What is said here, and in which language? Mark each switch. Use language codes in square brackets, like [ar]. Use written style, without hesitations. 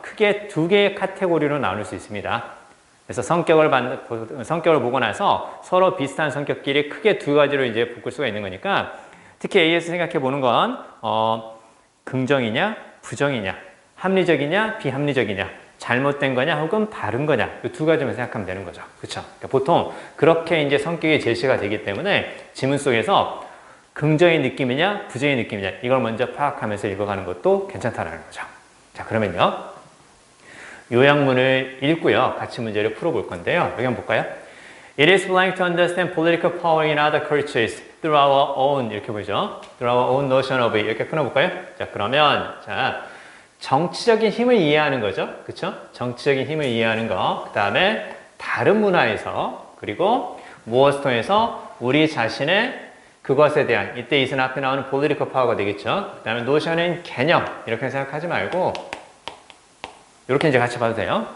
[ko] 크게 두 개의 카테고리로 나눌 수 있습니다. 그래서 성격을 보고 나서 서로 비슷한 성격끼리 크게 두 가지로 이제 묶을 수가 있는 거니까 특히 A에서 생각해 보는 건 긍정이냐, 부정이냐, 합리적이냐, 비합리적이냐, 잘못된 거냐, 혹은 바른 거냐 이 두 가지만 생각하면 되는 거죠. 그렇죠? 그러니까 보통 그렇게 이제 성격이 제시가 되기 때문에 지문 속에서 긍정의 느낌이냐, 부정의 느낌이냐 이걸 먼저 파악하면서 읽어가는 것도 괜찮다는 거죠. 자, 그러면요. 요약문을 읽고요. 같이 문제를 풀어볼 건데요. 여기 한번 볼까요? [en] It is blank to understand political power in other cultures through our own [ko] 이렇게 보이죠? [en] Through our own notion of it [ko] 이렇게 끊어볼까요? 자, 그러면 정치적인 힘을 이해하는 거죠. 그렇죠? 정치적인 힘을 이해하는 거. 그 다음에 다른 문화에서 그리고 무엇을 통해서 우리 자신의 그것에 대한 이때 이선 앞에 나오는 political power가 되겠죠. 그 다음에 notion은 개념 이렇게 생각하지 말고 이렇게 이제 같이 봐도 돼요.